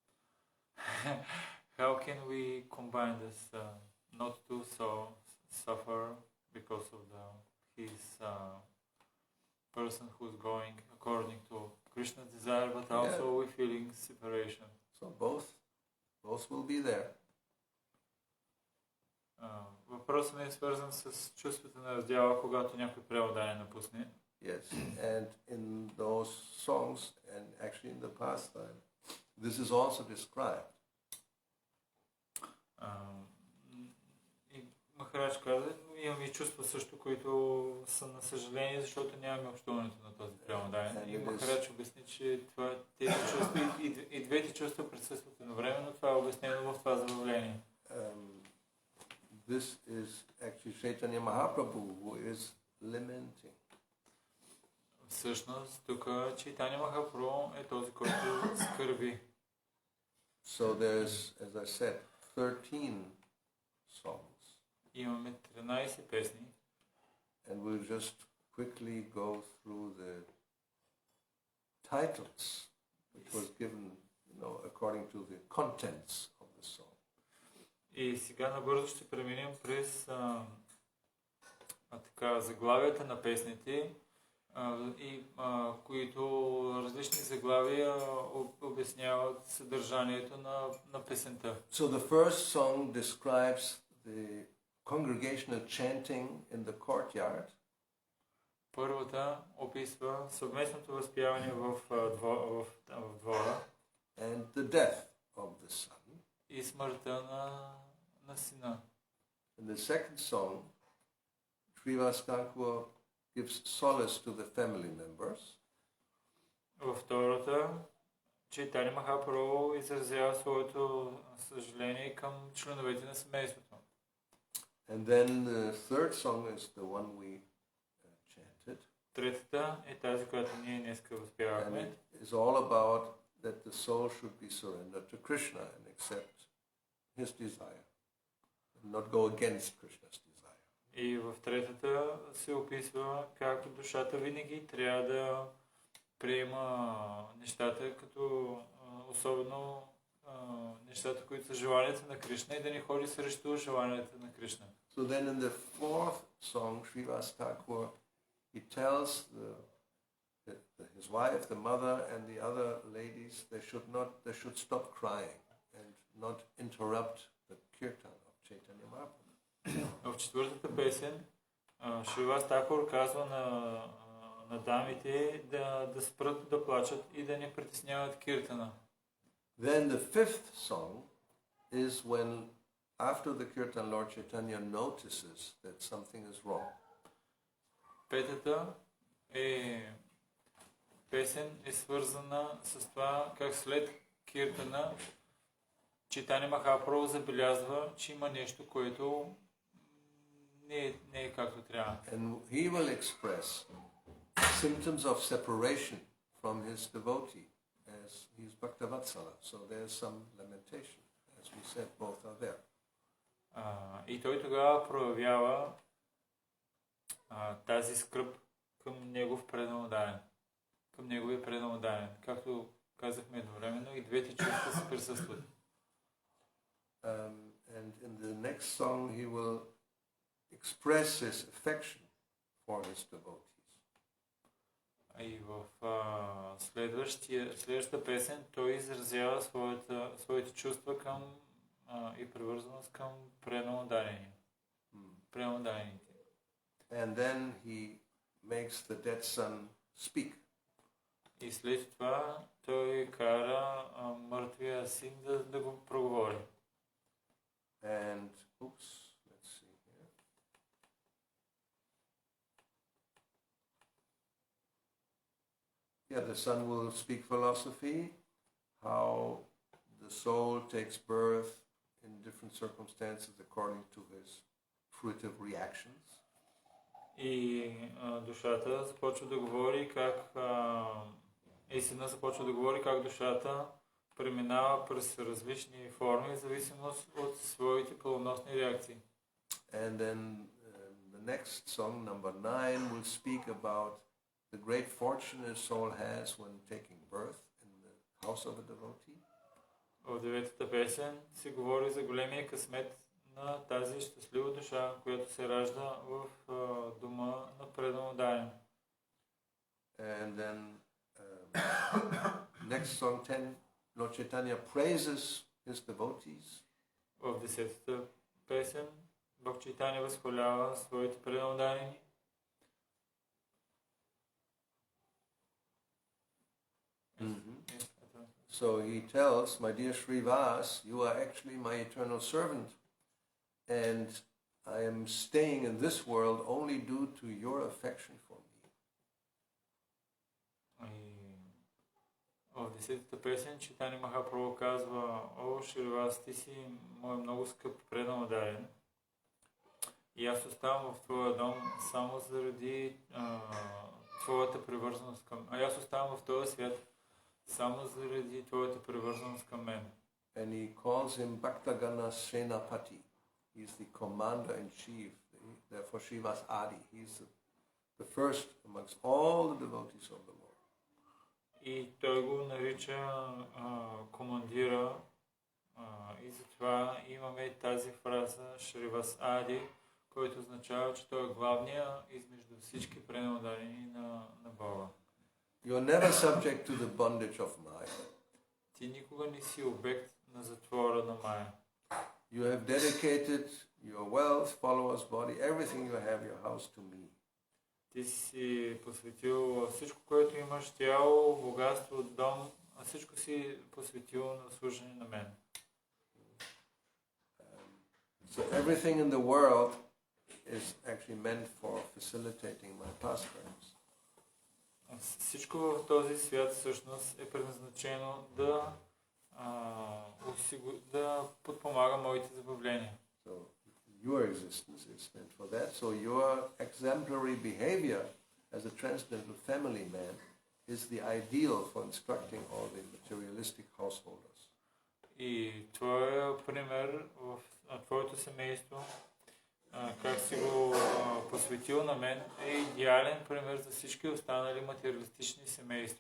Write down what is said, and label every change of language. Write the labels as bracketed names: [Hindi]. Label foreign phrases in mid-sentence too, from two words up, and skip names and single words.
[English] How can we combine this, not to suffer because of his person who's going according to Krishna's desire, but also we feeling separation. So both will be there. [Bulgarian] Въпросът ми е свързан с чувството на раздяла, когато някой преодание напусне. [English] Yes, and in those songs, and actually in the pastime, this is also described. [Bulgarian] И Махарадж каза, имаме и чувства също, които са на съжаление, защото нямаме общуването на този преодание. И Махарадж обясни, че тези чувства и двете чувства присъстват едновременно, това е обяснено в това забавление. [English] This is actually Chaitanya Mahaprabhu who is lamenting. [Bulgarian] Всъщност, тук Чайтаня Махапрабху е този, който скърби. [English] So there's, as I said, 13 songs. [Bulgarian] Имаме 13 песни. [English] And we'll just quickly go through the titles, which was given, according to the contents of the song. [Bulgarian] И сега набързо ще преминем през заглавията на песните, които различни заглавия обясняват съдържанието на песента. [English] So the first song describes the congregational chanting in the courtyard. [Bulgarian] Първата описва съвместното възпяване в двора. [English] And the death of the son. [Bulgarian] И смъртта на сина. [English] In the second song, Šривas Thakur gives solace to the family members. [Bulgarian] Във втората, Чайтаня Махапрабху изразява своето съжаление към членовете на семейството. [English] And then the third song is the one we chanted. [Bulgarian] Третата е тази, която ние днеска възпявахме. [English] And it is all about that the soul should be surrendered to Krishna and accept his desire, and not go against Krishna's desire. [Bulgarian] И в третата се описва как душата винаги трябва да приема нещата, като особено нещата, които са желанията на Кришна, и да не ходи срещу желанията на Кришна. [English] So then in the fourth song, Šривas Thakur, he tells his wife, the mother, and the other ladies they should stop crying and not interrupt the kirtan of Chaitanya Mahaprabhu. [Bulgarian] В четвъртата песен Шривас Тхакур казва на дамите да спрат да плачат и да не притесняват киртана. [English] Then the fifth song is when after the kirtan Lord Chaitanya notices that something is wrong. [Bulgarian] Петата песен е свързана с това как след киртана Чайтаня Махапрабху забелязва, че има нещо, което не е както трябва. [English] And he will express symptoms of separation from his devotee, as he is Bhaktavatsala. So there's some lamentation. As we said, both are there. [Bulgarian] И той тогава проявява тази скръб към негов преданодайен. Към неговия преданодайен. Както казахме едновременно, и двете чувства се присъстват. [English] And in the next song he will express his affection for his devotees. [Bulgarian] И в следващата песен той изразява своите чувства към и привързаност към преданодайните. [English] And then he makes the dead son speak. [Bulgarian] И след това той кара мъртвия син да го проговори. [English] And, let's see here. Yeah, the son will speak philosophy, how the soul takes birth in different circumstances according to his fruitive reactions. [Bulgarian] И душата започва да говори как сина започва да говори как душата преминава през различни форми в зависимост от своите плодоносни реакции. [English] And then the next song, number 9, will speak about the great fortune a soul has when taking birth in the house of a devotee. [Bulgarian] В деветата песен се говори за големия късмет на тази щастлива душа, която се ражда в дома на преданодайен. [English] And then next song 10, Lord Chaitanya praises his devotees. [Bulgarian] В десетата песен Бог Чайтаня възхвалява своите преданодайни. [English] So he tells, my dear Šrivas, you are actually my eternal servant, and I am staying in this world only due to your affection for me. [Bulgarian] В десетата песен Чайтаня Махапрабху казва: О, Шривас, ти си мой много скъп преданодайен. И аз оставам в твоя дом само заради твоята привързаност към... аз оставам в този свят само заради твоята привързаност към мен. [English] And he calls him Bhaktagana Senapati. He's the commander-in-chief. Therefore Shivas Adi. He's the first amongst all the devotees of the Lord. [Bulgarian] И той го нарича командира. И затова имаме тази фраза Шривас Ади, който означава, че той е главния измежду всички преданодайни на Бога. [English] You are never subject to the bondage of Maya. [Bulgarian] Ти никога не си обект на затвора на Майя. [English] You have dedicated your wealth, followers, body, everything you have, your house to me. [Bulgarian] Ти си посветил всичко, което имаш, тяло, богатство, дом, а всичко си посветил на служение на мен. [English] So everything in the world is actually meant for facilitating my pastimes. [Bulgarian] Всичко в този свят всъщност е предназначено да подпомага моите забавления. [English] So your existence is meant for that. So your exemplary behavior as a transcendental family man is the ideal for instructing all the materialistic householders. [Bulgarian] И твоя пример в твоето семейство, как си го посветил на мен, е идеален пример за всички останали материалистични семейства.